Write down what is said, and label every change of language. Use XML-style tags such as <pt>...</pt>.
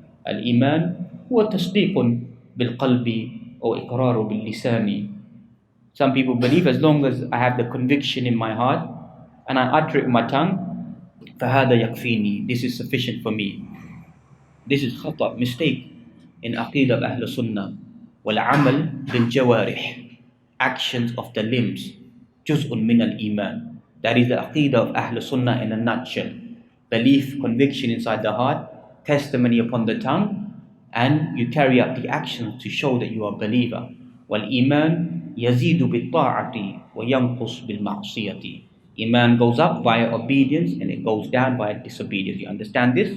<ar>Al-iman huwa tasdiqun bil-qalbi or iqraru bil-lisani.</ar> <en>Some people believe as long as I have the conviction in my heart and I utter it with my tongue,</en> <ar>فَهَذَا يَكْفِينِي,</ar> <en>this is sufficient for me. This is khata, mistake in aqidah of Ahl Sunnah.</en> <ar>وَالْعَمَلْ بِالْجَوَارِحِ,</ar> <en>actions of the limbs,</en> <ar>جُزْءٌ مِنَ الْإِيمَانِ.</ar> <en>That is the aqidah of Ahl Sunnah in a nutshell. Belief, conviction inside the heart, testimony upon the tongue, and you carry out the actions to show that you are a believer.</en> <ar>وَالْإِيمَانِ يَزِيدُ بِالطَّاعَةِ وَيَنْقُصُ بِالْمَعْصِيَةِ.</ar> <en>Iman goes up via obedience and it goes down via disobedience. You understand this?</en>